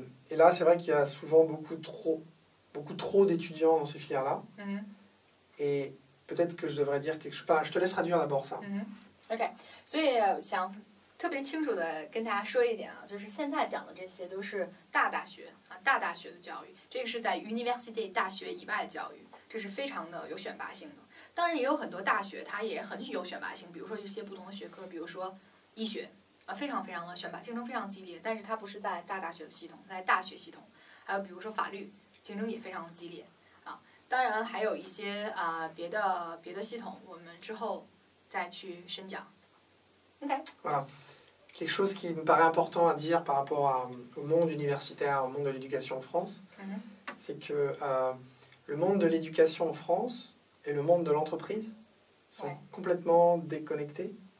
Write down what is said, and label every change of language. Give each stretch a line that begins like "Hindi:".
French: Et là, c'est vrai qu'il y a souvent beaucoup trop d'étudiants dans ces filières-là. Et peut-être que je devrais dire quelque chose. Enfin, je te laisse traduire d'abord ça.
Chinese: OK， 所以想特别清楚的跟大家说一点就是现在讲的这些都是大大学大大学的教育，这个是在 university 大学以外的教育，这是非常的有选拔性的。当然也有很多大学它也很有选拔性，比如说一些不同的学科，比如说医学非常非常的选拔，竞争非常激烈，但是它不是在大学的系统，在大学系统。还有比如说法律，竞争也非常的激烈啊。当然还有一些别的系统，我们之后再去深讲。 OK。
French: Voilà. Quelque chose qui me paraît important à dire par rapport au monde universitaire, au monde de l'éducation en France, c'est que le monde de l'éducation en France et le monde de l'entreprise sont complètement déconnectés.